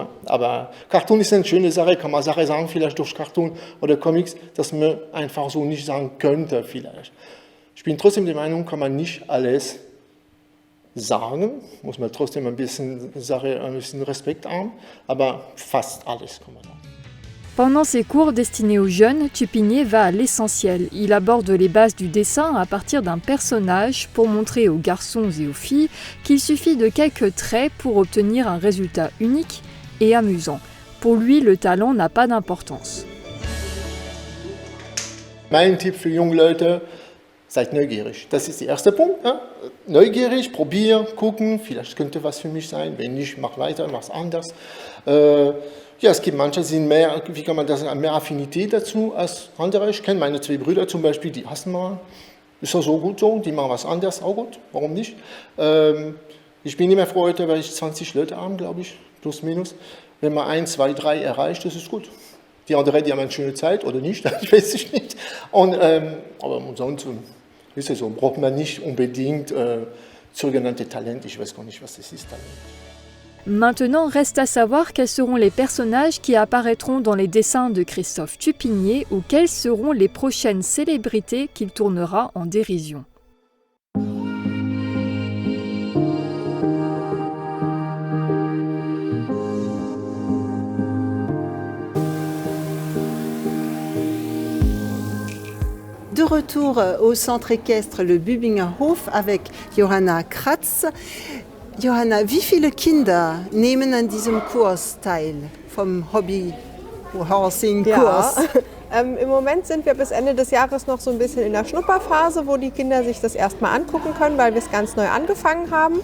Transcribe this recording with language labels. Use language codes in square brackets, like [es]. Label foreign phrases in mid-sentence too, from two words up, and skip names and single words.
[de] Aber Cartoon ist eine schöne Sache, kann man Sache sagen, vielleicht durch Cartoon oder Comics, dass man einfach so nicht sagen könnte vielleicht. Ich bin trotzdem der Meinung, kann man nicht alles sagen, muss man trotzdem ein bisschen Respekt haben, aber fast alles kann man sagen. [fr] Pendant ses cours destinés aux jeunes, Tupinier va à l'essentiel. Il aborde les bases du dessin à partir d'un personnage pour montrer aux garçons et aux filles qu'il suffit de quelques traits pour obtenir un résultat unique et amusant. Pour lui, le talent n'a pas d'importance. [de] Mein Tipp für junge Leute, seid neugierig. Das ist der erste Punkt. Ne? Neugierig, probieren, gucken, vielleicht könnte was für mich sein. Wenn nicht, mach weiter, mach's anders. Ja, es gibt manche, die sind mehr, wie kann man das sagen, mehr Affinität dazu als andere. Ich kenne meine zwei Brüder zum Beispiel, die hassen mal. Ist das so gut so? Die machen was anderes, auch gut. Warum nicht? Ich bin immer froh heute, weil ich 20 Leute habe, glaube ich, plus minus. Wenn man 1, 2, 3 erreicht, das ist gut. Die anderen, die haben eine schöne Zeit oder nicht, ich weiß es nicht. Aber ansonsten ist es so, braucht man nicht unbedingt sogenannte Talent. Ich weiß gar nicht, was das ist, Talent. [fr] Maintenant, reste à savoir quels seront les personnages qui apparaîtront dans les dessins de Christophe Tupinier ou quelles seront les prochaines célébrités qu'il tournera en dérision. De retour au centre équestre, le Bübinger Hof, avec Johanna Kratz. [de] Johanna, wie viele Kinder nehmen an diesem Kurs teil, vom Hobby-Horsing-Kurs? Ja, im Moment sind wir bis Ende des Jahres noch so ein bisschen in der Schnupperphase, wo die Kinder sich das erstmal angucken können, weil wir es ganz neu angefangen haben.